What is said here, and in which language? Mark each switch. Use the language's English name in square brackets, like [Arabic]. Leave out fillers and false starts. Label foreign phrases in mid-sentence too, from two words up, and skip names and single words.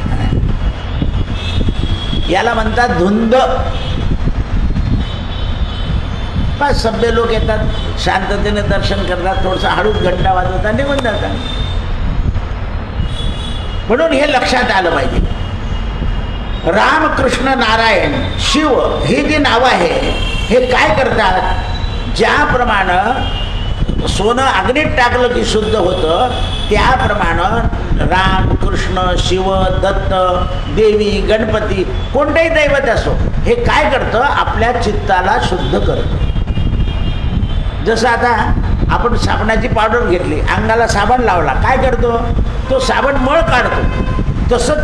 [Marathi] याला म्हणतात धुंद. पाच सभ्य लोक येतात, शांततेने दर्शन करतात, थोडंसं हळूच घंटा वाजवतात, निघून जातात. म्हणून हे लक्षात आलं पाहिजे. राम, कृष्ण, नारायण, शिव ही जी नावं आहे हे काय करतात, ज्याप्रमाणे सोनं अग्नीत टाकलं की शुद्ध होतं, त्याप्रमाणे राम, कृष्ण, शिव, दत्त, देवी, गणपती, कोणतेही दैवत असो, हे काय करतं, आपल्या चित्ताला शुद्ध करतं. जसं आता आपण साबणाची पावडर घेतली, अंगाला साबण लावला, काय करतो, तो साबण मळ काढतो.